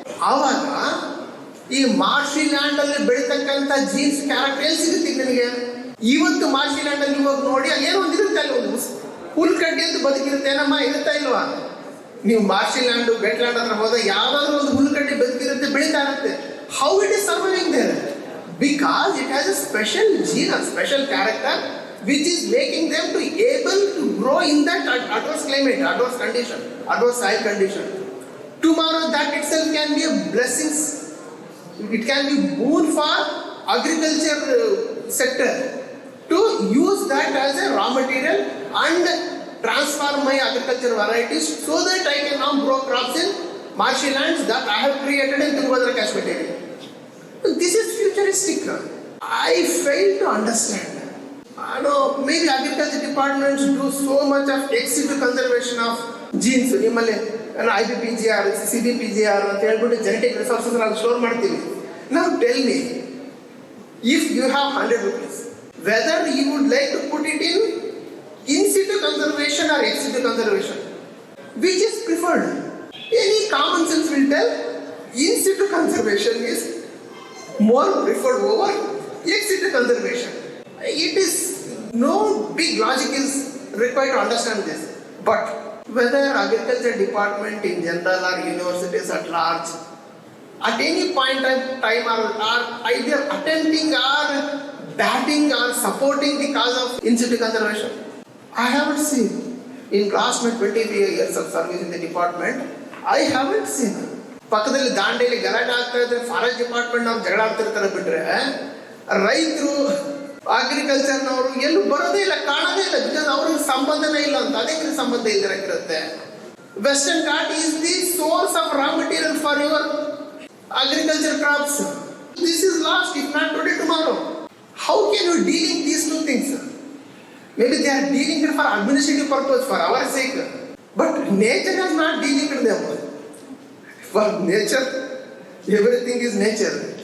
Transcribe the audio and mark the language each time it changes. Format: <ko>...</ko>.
<kn>ಆವಾಗ ಈ ಮಾರ್ಷಿ ಲ್ಯಾಂಡ್ ಅಲ್ಲಿ ಬೆಳೀತಕ್ಕಂಥ ಜೀನ್ಸ್ ಕ್ಯಾರೆಕ್ಟರ್ ಎಲ್ಲಿ ಸಿಗುತ್ತೆ ನಿಮಗೆ? ಇವತ್ತು ಮಾರ್ಷಿ ಲ್ಯಾಂಡ್ ಅಲ್ಲಿ ಹೋಗಿ ನೋಡಿ, ಅಲ್ಲಿ ಏನೋ ಒಂದು ಇರುತ್ತೆ, ಅಲ್ಲಿ ಒಂದು ಹುಲ್ಕಡ್ಡಿ ಅಂತ ಬದುಕಿರುತ್ತೆ, ನಮ್ಮ ಇರುತ್ತಾ ಇಲ್ವಾ? ನೀವು ಮಾರ್ಷಿ ಲ್ಯಾಂಡ್, ವೆಟ್ಲ್ಯಾಂಡ್ ಹತ್ರ ಹೋದಾಗ ಯಾವ್ದಾದ್ರು ಒಂದು ಹುಲ್ಕಡ್ಡಿ ಬದುಕಿರುತ್ತೆ, ಬೆಳೀತಾ ಇರುತ್ತೆ.</kn> <en>How it is surviving there? Because it has a special gene, a special character which is making them to able to grow in that adverse climate, adverse condition, adverse soil condition. Tomorrow that itself can be a blessing. It can be boon for agriculture sector to use that as a raw material and transform my agriculture varieties so that I can now grow crops in marshy lands that I have created in Tungabhadra catchment area. This is futuristic. I fail to understand. I know maybe agriculture departments do so much of ex situ conservation of genes.</en> <kn>ನಿಮ್ಮಲ್ಲಿ IBPGR, CBPGR ಅಂತ ಹೇಳ್ಬಿಟ್ಟು genetic resources ನಾವು store ಮಾಡ್ತೀವಿ.</kn> <en>Now tell me, if you have 100 rupees, whether you would like to put it in situ conservation or ex situ conservation, which is preferred? Any common sense will tell in situ conservation is more preferred over ex situ conservation. It is no big logic is required to understand this. But whether agriculture department in general or universities at large, at any point in time are either attempting or batting or supporting the cause of in situ conservation, I haven't seen. In last 23 years of service in the department, I haven't seen.</en> <kn>ಪಕ್ಕದಲ್ಲಿ ದಾಂಡೇಲಿ ಗಲಾಟೆ ಆಗ್ತಾ ಇದ್ರೆ forest department ನಾವು ಜಗಳ ಆಡ್ತಿರ್ತಾರೆ, ಬಿಟ್ರೆ ರೈತರು ಅಗ್ರಿಕಲ್ಚರ್ನವರು ಎಲ್ಲೂ ಬರೋದೇ ಇಲ್ಲ, ಕಾಣೋದೇ ಇಲ್ಲ. ಬಿಕಾಸ್ ಅವ್ರಿಗೆ ಸಂಬಂಧನೇ ಇಲ್ಲ ಅಂತ. ಅದಕ್ಕೆ ಸಂಬಂಧ ಇಲ್ದಿರಕ್ಕಿರುತ್ತೆ.</kn> <en>Western Ghat is the source of raw material for your agriculture crops. This is lost if not today, tomorrow. How can you deal in these two things? Maybe they are dealing it for administrative purpose, for our sake, but nature has not dealing with them. For nature, everything is nature.</en>